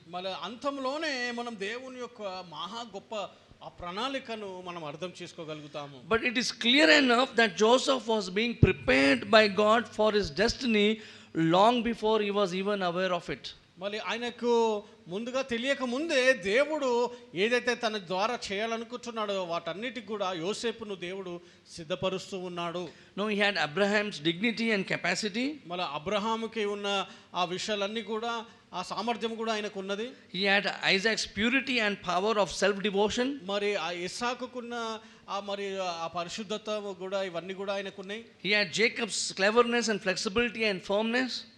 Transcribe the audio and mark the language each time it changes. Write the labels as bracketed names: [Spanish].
[Telugu] మళ్ళీ అంతంలోనే మనం దేవుని యొక్క మహా గొప్ప ఆ ప్రణాళికను మనం అర్థం చేసుకోగలుగుతాము. [English] But it is clear enough that Joseph was being prepared by God for his destiny long before he was even aware of it. [Telugu] మళ్ళీ ఆయనకు ముందుగా తెలియక ముందే దేవుడు ఏదైతే తన ద్వారా చేయాలనుకుంటున్నాడో వాటన్నిటికి కూడా యోసేపును దేవుడు సిద్ధపరుస్తూ ఉన్నాడు. [English] No, he had Abraham's dignity and capacity. [Telugu] మళ్ళీ అబ్రహాముకి ఉన్న ఆ విషయాలన్నీ కూడా, ఆ సామర్థ్యం కూడా ఆయనకు ఉన్నది. [English] He had Isaac's purity and power of self-devotion. [Telugu] మరి ఆ ఇస్సాకుకున్న మరి ఆ పరిశుద్ధత కూడా, ఇవన్నీ కూడా ఆయనకు ఉన్నాయి. [English] He had Jacob's cleverness and flexibility and firmness.